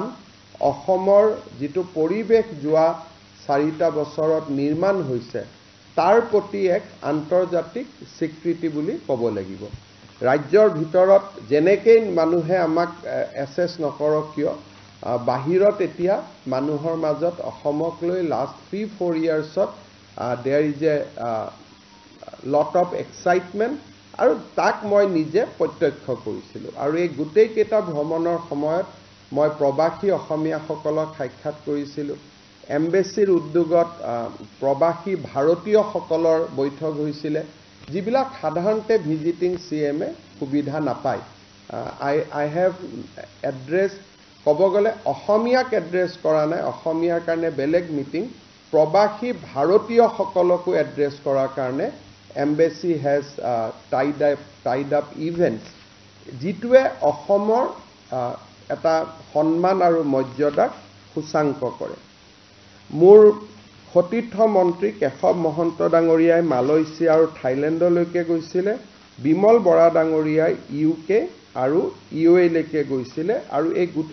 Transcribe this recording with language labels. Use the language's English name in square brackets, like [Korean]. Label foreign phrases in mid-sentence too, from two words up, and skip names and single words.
[Assamese] অসমৰ যিটো পৰিৱেশ যোৱা 4টা বছৰত নিৰ্মাণ হৈছে তাৰ প্ৰতি এক আন্তৰ্জাতিক স্বীকৃতি বুলি ক'ব লাগিব। ৰাজ্যৰ ভিতৰত যেনেকৈ মানুহে আমাক এছেছ নকৰক কিয়, বাহিৰত এতিয়া মানুহৰ মাজত অসমক লৈ লাষ্ট 3-4 ইয়াৰ্ছত [English] there is a lot of excitement [Assamese] আৰু তাক মই নিজে প্ৰত্যক্ষ কৰিছিলোঁ আৰু এই গোটেই কেইটা ভ্ৰমণৰ সময়ত মই প্ৰবাসী অসমীয়াসকলক সাক্ষাৎ কৰিছিলোঁ এম্বেছিৰ উদ্যোগত প্ৰবাসী ভাৰতীয়সকলৰ বৈঠক হৈছিলে যিবিলাক সাধাৰণতে ভিজিটিং CMA সুবিধা নাপায় [English] I have address [Assamese] ক'ব গ'লে অসমীয়াক এড্ৰেছ কৰা নাই অসমীয়াৰ কাৰণে বেলেগ মিটিং প্ৰবাসী ভাৰতীয়সকলকো এড্ৰেছ কৰাৰ কাৰণে [English] Embassy has tied up events [Assamese] যিটোৱে অসমৰ এটা সন্মান আৰু মৰ্যাদাক সূচাংক কৰে মোৰ সতীৰ্থ মন্ত্ৰী কেশৱ মহন্ত ডাঙৰীয়াই মালয়েছিয়া আৰু থাইলেণ্ডলৈকে গৈছিলে বিমল বৰা ডাঙৰীয়াই UK আৰু UAE লৈকে গৈছিলে আৰু এই